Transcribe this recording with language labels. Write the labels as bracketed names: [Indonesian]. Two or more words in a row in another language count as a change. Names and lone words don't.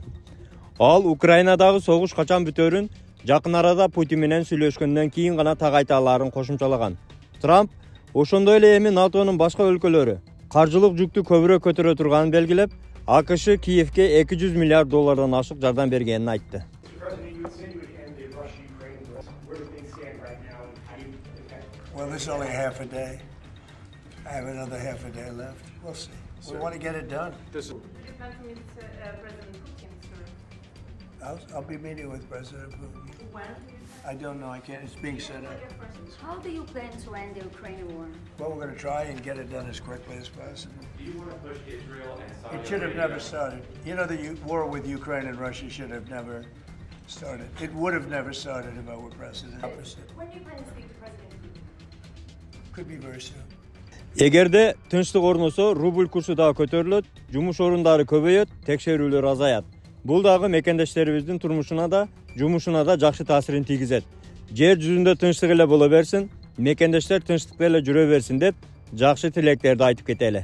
[Kyrgyz] Ал Украинадагы согуш качан бүтөрүн жакын арада Путин менен сүйлөшкөндөн кийин гана так айта аларын кошумчалаган. Трамп ошондой эле эми НАТОнун башка өлкөлөрү каржылык жүктү көбүрөөк көтөрө турганын белгилеп, АКШ Киевке 200 миллиард доллардан ашык жардам бергенин айтты. [English] Well, this is only half a day. I have another half a day left. We'll see. We want to get it done. Do you plan to meet President Putin, sir? I'll be meeting with President Putin. When? I don't know. I can't. It's being set up. How do you plan to end the Ukraine war? Well, we're going to try and get it done as quickly as possible. Do you want to push Israel and Saudi Arabia? It should have never started. You know, the war with Ukraine and Russia should have never started. It would have never started if I were president. Opposite. When do you plan to speak to President Putin? Could be very soon. [Kyrgyz] Эгерде тынчтык орносо, рубль курсу дагы көтөрүлөт, жумуш орундары көбөйөт, текшерүүлөр азаят. Бул дагы мекендештерибиздин турмушуна да, жумушуна да жакшы таасирин тийгизет. Жер жүзүндө тынчтык эле боло берсин, мекендештер тынчтыкта эле жүрө берсин деп, жакшы тилектерди айтып кетели.